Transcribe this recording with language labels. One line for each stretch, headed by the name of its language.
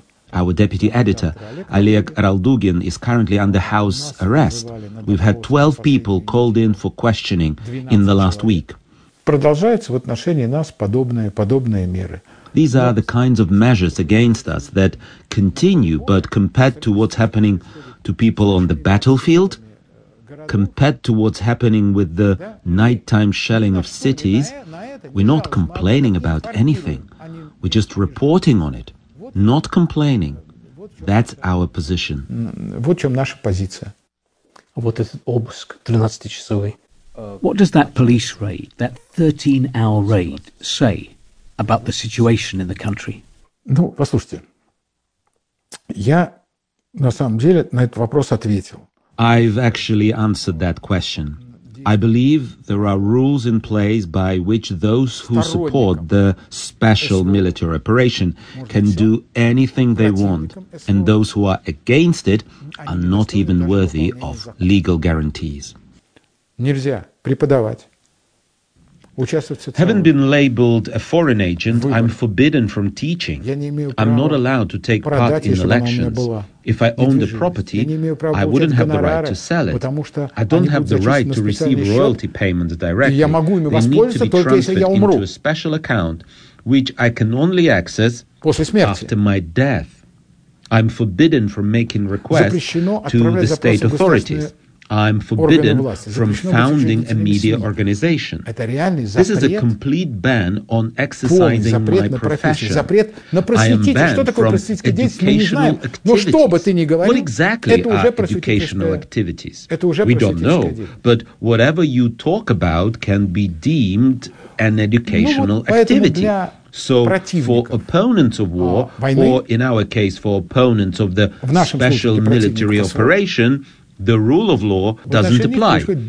English: Our deputy editor, Oleg Raldugin, is currently under house arrest. We've had 12 people called in for questioning in the last week.
Russian: продолжается в отношении нас подобные меры.
English: These are the kinds of measures against us that continue, but compared to what's happening to people on the battlefield, compared to what's happening with the nighttime shelling of cities, we're not complaining about anything. We're just reporting on it, not complaining. That's our position.
Russian: Вот в чем наша позиция. Вот этот обыск 13-часовый.
English: What does that police raid, that 13-hour raid, say about the situation in the country?
Russian: Ну, послушайте, я на самом деле на этот вопрос ответил.
English: I've actually answered that question. I believe there are rules in place by which those who support the special military operation can do anything they want, and those who are against it are not even worthy of legal guarantees.
Russian: Нельзя преподавать.
English: Having been labeled a foreign agent, I'm forbidden from teaching. I'm not allowed to take part in elections. If I owned a property, I wouldn't have the right to sell it. I don't have the right to receive royalty payments directly. They need to be transferred into a special account, which I can only access after my death. I'm forbidden from making requests to the state authorities. I'm forbidden from founding a media organization. This is a complete ban on exercising my profession.
Russian: Запрет на просветительские
English: activities. What exactly are educational activities? We don't know, but whatever you talk about can be deemed an educational activity. So for opponents of war, or in our case for opponents of the special military operation, the rule of law doesn't apply.